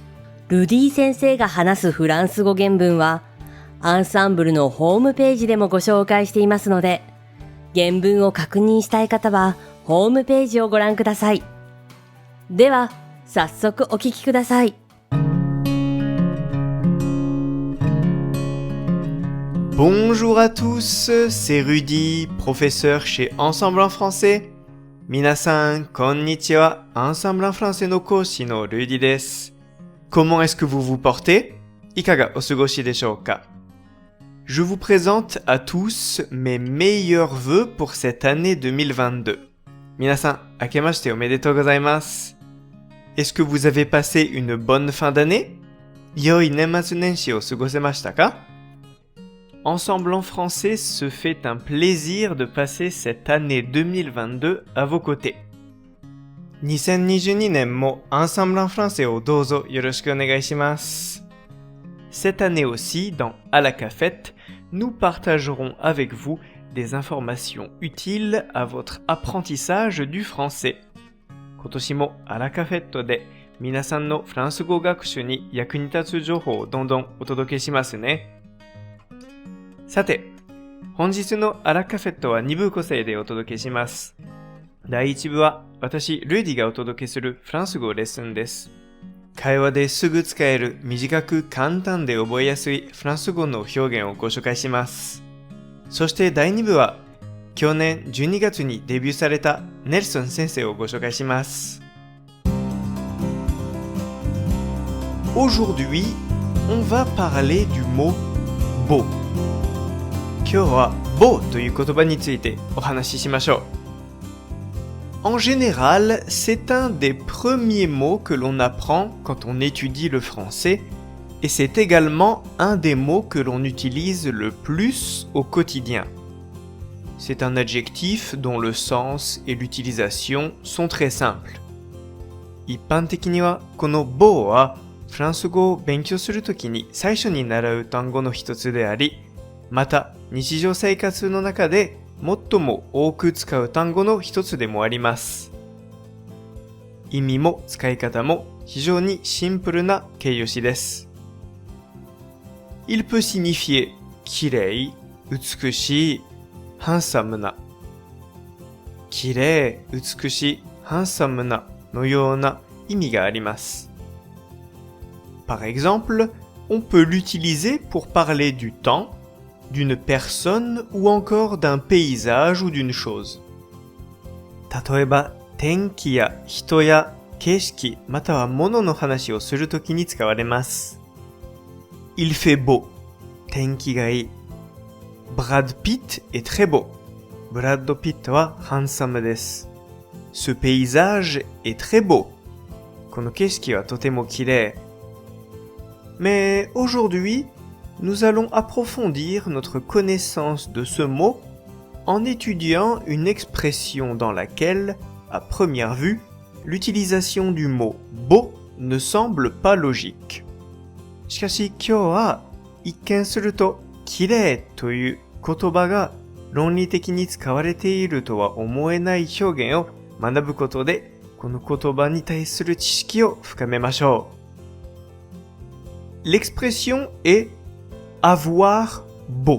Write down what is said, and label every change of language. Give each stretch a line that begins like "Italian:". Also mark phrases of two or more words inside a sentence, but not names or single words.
Japanese: ルディ先生が話すフランス語原文はアンサンブルのホームページでもご紹介していますので、原文を確認したい方はホームページをご覧ください。では、早速お聞きください。
French: Bonjour à tous, c'est Rudy, professeur chez Ensemble en français.
Japanese: 皆さん、こんにちは, Ensemble en français の講師のRudyです.
French: Comment est-ce que vous vous portez?
Japanese: いかがお過ごしでしょうか?
French: Je vous présente à tous mes meilleurs vœux pour cette année 2022.
Japanese: 皆さん、明けましておめでとうございます.
French: Est-ce que vous avez passé une bonne fin d'année?
Japanese: 良い年末年始を過ごせましたか?
French: Ensemble en français se fait un plaisir de passer cette année 2022 à vos côtés.
Japanese: 2022 年も Ensemble en français をどうぞよろしくお願いします。
French: Cette année aussi, dans À la cafette, nous partagerons avec vous des informations utiles à votre apprentissage du français.
Japanese: 今年もあらカフェットで皆さんのフランス語学習に役に立つ情報をどんどんお届けしますね。さて、本日のあらカフェットは2部構成でお届けします。第1部は私、ルーディがお届けするフランス語レッスンです。会話ですぐ使える短く簡単で覚えやすいフランス語の表現をご紹介します。そして第2部は去年12月にデビューされたネルソン先生をご紹介します。
French: Aujourd'hui, on va parler du mot beau.
Japanese: 今日はbeauという言葉についてお話ししましょう。
French: En général, c'est un des premiers mots que l'on apprend quand on étudie le français et c'est également un des mots que l'on utilise le plus au quotidien.C'est un adjectif dont le sens et l'utilisation sont très simples.
Japanese: 一般的にはこのbeauはフランス語を勉強するときに最初に習う単語の一つであり、また日常生活の中で最も多く使う単語の一つでもあります。意味も使い方も非常にシンプルな形容詞です。
French: Il peut signifier
Japanese: きれい、美しい、ハンサムな、きれい、美しい、ハンサムなのような意味があります。
French: Par exemple, on peut l'utiliser pour parler du temps, d'une personne ou encore d'un paysage ou d'une chose.
Japanese: 例えば、天気や人や景色または物の話をするときに使われます。
French: Il fait beau.
Japanese: 天気がいい。
French: Brad Pitt est très beau.
Japanese: ブラッド・ピットはハンサムです。
French: Ce paysage est très beau.
Japanese: この景色はとても綺麗。
French: Mais aujourd'hui, nous allons approfondir notre connaissance de ce mot en étudiant une expression dans laquelle, à première vue, l'utilisation du mot beau ne semble pas logique.
Japanese: しかし今日は一見するときれいという言葉が論理的に使われているとは思えない表現を学ぶことで、この言葉に対する知識を深めましょう。
French: L'expression est avoir beau.